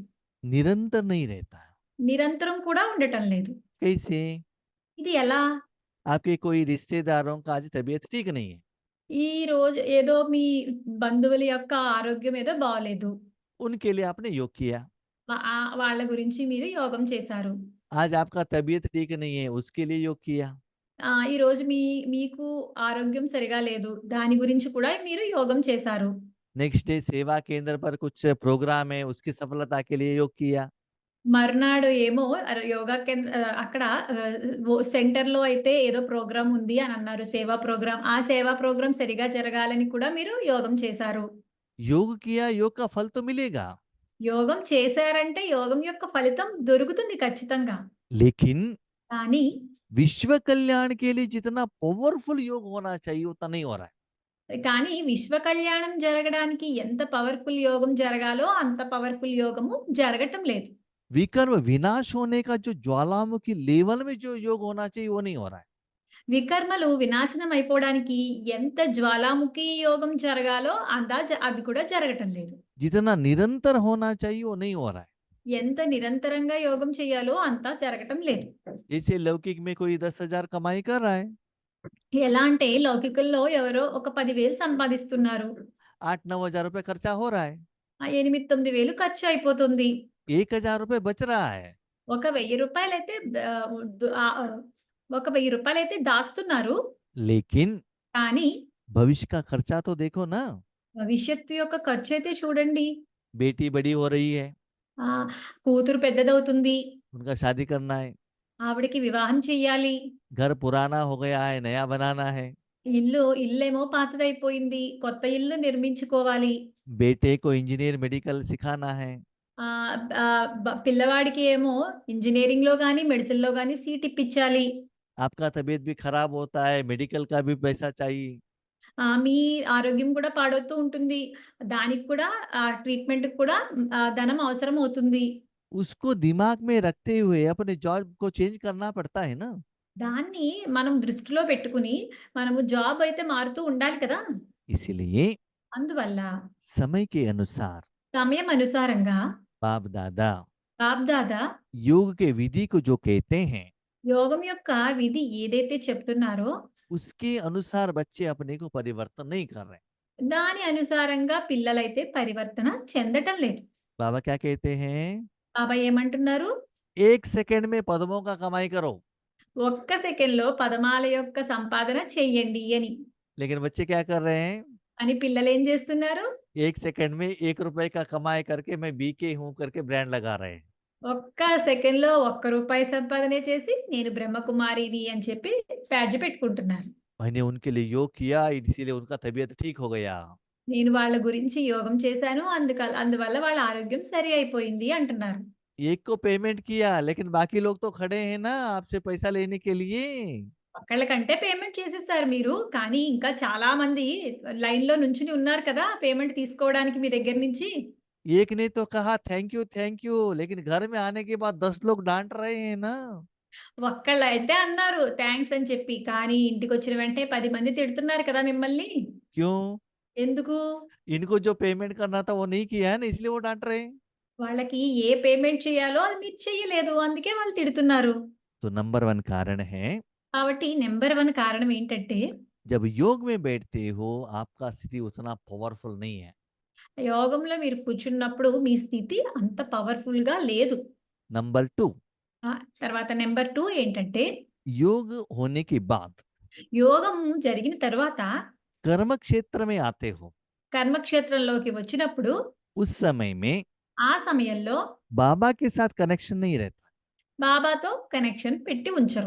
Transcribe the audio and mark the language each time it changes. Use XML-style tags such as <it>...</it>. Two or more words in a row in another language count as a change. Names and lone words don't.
<hi>निरंतर नहीं रहता है।</hi> <te>నిరంతరం కూడా ఉండటం లేదు.</te> <hi>कैसे?</hi> <te>ఇది ఎలా?</te> <hi>आपके कोई रिश्तेदारों का आज तबीयत ठीक नहीं है,</hi> <te>ఈరోజు ఏదో మీ బంధువుల యొక్క ఆరోగ్యం ఏదో బాలేదు.</te> <hi>उनके लिए आपने योग किया।</hi> <te>వాళ్ళ గురించి మీరు యోగం చేశారు.</te> <hi>आज आपका तबीयत ठीक नहीं है, उसके लिए योग किया।</hi> <te>ఈరోజు మీకు ఆరోగ్యం సరిగా లేదు. దాని గురించి కూడా మీరు యోగం చేశారు.</te> <en>next day</en> <hi>सेवा केंद्र पर कुछ प्रोग्राम है, उसकी सफलता के लिए योग किया।</hi> <te>మర్నాడు ఏమో యోగా అక్కడ సెంటర్‌లో అయితే ఏదో ప్రోగ్రామ్ ఉంది అని అన్నారు. సేవా ప్రోగ్రామ్. ఆ సేవా ప్రోగ్రామ్ సరిగా జరగాలని కూడా మీరు యోగం చేశారు.</te> <hi>योग किया, योग का फल तो मिलेगा,</hi> <te>యోగం చేశారంటే యోగం యొక్క ఫలితం దొరుకుతుంది ఖచ్చితంగా.</te> <hi>लेकिन</hi> <te>కానీ</te> <hi>विश्व कल्याण के लिए जितना पावरफुल योग होना चाहिए उतना नहीं हो रहा है।</hi> <te>కానీ విశ్వ కళ్యాణం జరగడానికి ఎంత పవర్‌ఫుల్ యోగం జరగాలో అంత పవర్‌ఫుల్ యోగము జరగటం లేదు.</te> <hi>विकर्म विनाश होने का जो ज्वालामुखी लेवल में जो योग होना चाहिए वो नहीं हो रहा है।</hi> <te>వికర్మలు వినాశనం అయిపోవడానికి ఎంత జ్వాలాముఖి యోగం జరగాలో అది కూడా జరగటం లేదు.</te> <hi>जितना निरंतर होना चाहिए वो नहीं हो रहा है।</hi> <te>ఎంత నిరంతరంగా యోగం చేయాలో అంతా జరగటం లేదు.</te> <hi>जैसे लौकिक में कोई 10,000 कमाई कर रहा है,</hi> <te>ఎలా అంటే లౌకికుల్లో ఎవరో ఒక 10,000 సంపాదిస్తున్నారు.</te> <hi>8-9 हजार रुपए खर्चा हो रहा है,</hi> <te>8, 9,000 ఖర్చు అయిపోతుంది.</te> <hi>1,000 रुपए बच रहा है।</hi> <te>ఒక రూ. 1,000 అయితే ఒక రూ. 1,000 దాస్తున్నారు.</te> <hi>लेकिन</hi> <te>కానీ</te> <hi>भविष्य का खर्चा तो देखो ना,</hi> <te>భవిష్యత్తు యొక్క ఖర్చయితే చూడండి.</te> <hi>बेटी बड़ी हो रही है,</hi> <te>కూతురు పెద్దదవుతుంది.</te> <hi>उनका शादी करना है,</hi> <te>ఆవిడకి వివాహం చెయ్యాలి.</te> <hi>घर पुराना हो गया है, नया बनाना है,</hi> <te>ఇల్లేమో పాతదైపోయింది. కొత్త ఇల్లు నిర్మించుకోవాలి.</te> <hi>बेटे को</hi> <en>engineer medical</en> <hi>सिखाना है,</hi> <te>ఆహ్, ఆహ్, పిల్లవాడికి ఏమో ఇంజినీరింగ్‌లో గాని, మెడిసిన్‌లో గాని సీట్ ఇప్పించాలి.</te> <hi>आपका तबीयत भी खराब होता है, मेडिकल का भी पैसा चाहिए,</hi> <te>మీ ఆరోగ్యం కూడా పాడవుతూ ఉంటుంది. దానికి కూడా ట్రీట్‌మెంట్‌కి కూడా ధనం అవసరం అవుతుంది.</te> <hi>उसको दिमाग में रखते हुए अपने जॉब को चेंज करना पड़ता है ना।</hi> <te>దాన్ని మనం దృష్టిలో పెట్టుకొని, మనము జాబ్ అయితే మారుతూ ఉండాలి కదా!</te> <hi>इसलिए</hi> <te>అందువల్ల</te> <hi>समय के अनुसार</hi> <te>సమయం అనుసారంగా</te> <hi>बाप दादा</hi> <te>బాప్‌దాదా</te> <hi>योग के विधि को जो कहते हैं,</hi> <te>యోగం యొక్క విధి ఏదైతే చెప్తున్నారో,</te> <hi>उसके अनुसार बच्चे अपने को परिवर्तन नहीं कर रहे।</hi> <te>దాని అనుసారంగా పిల్లలైతే పరివర్తన చెందటం లేదు.</te> <hi>बाबा क्या कहते हैं?</hi> <te>బాబా ఏమంటున్నారు?</te> <hi>1 सेकंड में पद्मों का कमाई करो।</hi> <te>ఒక్క సెకన్‌లో పదమాల యొక్క సంపాదన చెయ్యండి అని.</te> <hi>लेकिन बच्चे क्या कर रहे हैं?</hi> <te>అని పిల్లలేం చేస్తున్నారు?</te> <hi>1 सेकंड में 1 रुपए का कमाई करके मैं बीके हूँ करके ब्रांड लगा रहे हैं।</hi> <te>ఒక్క సెకన్‌లో ₹1 సంపాదనే చేసి నేను బ్రహ్మకుమారిని అని చెప్పి బ్యాడ్జ్ పెట్టుకుంటున్నారు.</te> <hi>मैंने उनके लिए योग किया इसीलिए उनका तबीयत ठीक हो गया।</hi> <te>నేను వాళ్ళ గురించి యోగం చేశాను. అందువల్ల వాళ్ళ ఆరోగ్యం సరి అయిపోయింది అంటున్నారు.</te> <hi>एक को पेमेंट किया लेकिन बाकी लोग तो खड़े हैं ना आपसे पैसा लेने के लिए।</hi> <te>ఒకళ్ళకంటే పేమెంట్ చేసేసారు మీరు. కానీ ఇంకా చాలా మంది లైన్‌లో నుంచుని ఉన్నారు కదా! పేమెంట్ తీసుకోవడానికి మీ దగ్గర నుంచి.</te> <hi>एक ने तो कहा</hi> <en>thank you</en> <hi>लेकिन घर में आने के बाद 10 लोग डांट रहे हैं ना।</hi> <te>ఒక్కళ్ళైతే అన్నారు థాంక్స్ అని చెప్పి. కానీ ఇంటికొచ్చిన వెంటనే 10 మంది తిడుతున్నారు కదా మిమ్మల్ని.</te> <hi>क्यों?</hi> <te>ఎందుకు?</te> <hi>इनको जो पेमेंट करना था वो नहीं किया है ना इसलिए वो डांट रहे हैं।</hi> <te>వాళ్ళకి ఏ పేమెంట్ చేయాలో అది మీరు చెయ్యలేదు. అందుకే వాళ్ళు తిడుతున్నారు.</te> <hi>तो नंबर 1 कारण है</hi> <te>కాబట్టి నంబర్ 1 కారణం ఏంటంటే,</te> <hi>जब योग में बैठते हो आपका स्थिति उतना पावरफुल नहीं है।</hi> <te>యోగంలో మీరు కూర్చున్నప్పుడు మీ స్థితి అంత పవర్‌ఫుల్‌గా లేదు.</te> <hi>नंबर 2</hi> <te>తర్వాత నంబర్ 2 ఏంటంటే,</te> <hi>योग होने के बाद</hi> <te>యోగం జరిగిన తర్వాత</te> <hi>कर्म क्षेत्र में आते हो,</hi> <te>కర్మక్షేత్రంలోకి వచ్చినప్పుడు</te> <hi>उस समय में</hi> <te>ఆ సమయంలో</te> <hi>बाबा के साथ कनेक्शन नहीं रहता।</hi> <te>బాబాతో కనెక్షన్ పెట్టి ఉంచరు.</te>